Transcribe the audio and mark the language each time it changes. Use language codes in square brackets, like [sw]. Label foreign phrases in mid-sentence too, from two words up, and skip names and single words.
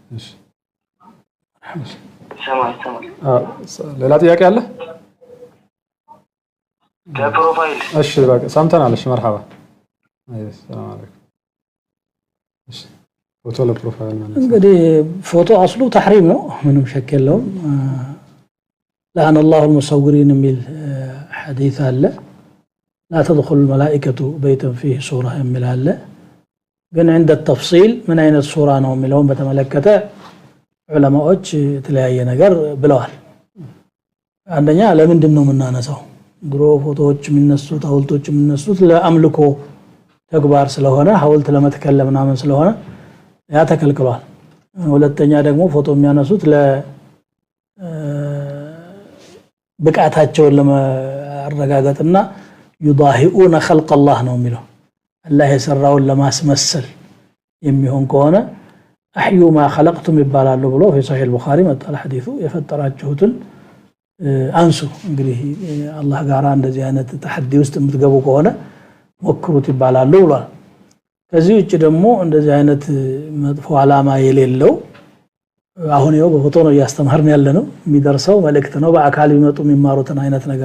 [am] ሰማይ ሌላ ጥያቄ አለ ፕሮፋይል እሺ በቃ ሰምተናል እሺ መርሐባ [ar] سلام عليكم [am] እሺ ፎቶ ለፕሮፋይል ማለት እንግዲህ ፎቶ [ar] الأصل تحريم [am] ነው ምንም ሸክ የለውም [ar] لعن الله المصورين من حديث الله لا تدخل الملائكة بيتا فيه صورة من الله [am] ግን [ar] عند التفصيل من أين الصورة [am] ነው የሚለውን በተመለከተ ዑለማዎች የተለያየ ነገር ብለዋል አንደኛ ለምንድን ነው የምናነሳው ድሮ ፎቶዎች የሚነሱት ሐውልቶች የሚነሱት ለአምልኮ ተግባር ስለሆነ ሐውልት ለመትከል ምናምን ስለሆነ ያ ተከልክሏል ሁለተኛ ደግሞ ፎቶ የሚያነሱት ለ ብቃታቸውን ለማረጋገጥና [ar] يضاهئون خلق الله [am] ነው የሚለው አላህ የሰራውን ለማስመሰል የሚሆን ከሆነ [ar] احيوا ما خلقتم [am] ይባላሉ ብሎ [ar] في صحيح البخاري [am] መጣል ሐዲሱ የፈጠራችሁትን አንሱ እንግዲህ አላህ ጋር እንደዚህ አይነት ተሐዲ ውስጥ የምትገቡ ከሆነ ሞክሩት ይባላሉ ብሏል ከዚህ ውጭ ደግሞ እንደዚህ አይነት መጥፎ ዓላማ የሌለው አሁን ይኸው በፎቶ ነው ያስተማርን ያለነው የሚደርሰው መልእክት ነው በአካል ይመጡ የሚማሩትን አይነት ነገር